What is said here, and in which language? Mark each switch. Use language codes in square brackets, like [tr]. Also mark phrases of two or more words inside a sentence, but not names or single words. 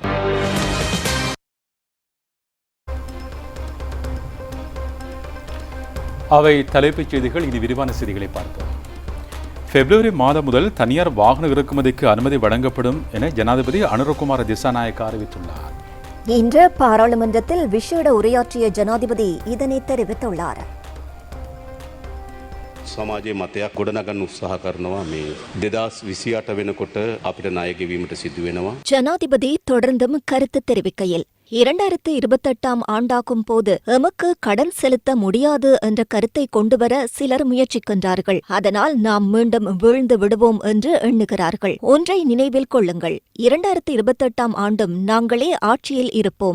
[ta] அவை தலைப்புச் செய்திகள். இனி விரிவான செய்திகளை பார்ப்போம். பிப்ரவரி மாதம் முதல் தனியார் வாகன இறக்குமதிக்கு அனுமதி வழங்கப்படும் என ஜனாதிபதி அனுரகுமார திசாநாயக்க அறிவித்துள்ளார். இன்று பாராளுமன்றத்தில் விசேட உரையாற்றிய ஜனாதிபதி இதனை தெரிவித்துள்ளார். [si] සමාජයේ මතයක් ගොඩනගන්න උත්සාහ කරනවා. මේ 2028 වෙනකොට අපිට ණය ගෙවීමට සිදු වෙනවා. [ta] ஜனாதிபதி தொடர்ந்தும் கருத்து தெரிவிக்கையில் 2028 ஆண்டாகும் போது எமக்கு கடன் செலுத்த முடியாது என்ற கருத்தை கொண்டுவர சிலர் முயற்சிக்கின்றார்கள். அதனால் நாம் மீண்டும் வீழ்ந்து விடுவோம் என்று எண்ணுகிறார்கள். ஒன்றை நினைவில் கொள்ளுங்கள், 2028 ஆண்டும் நாங்களே ஆட்சியில் இருப்போம்.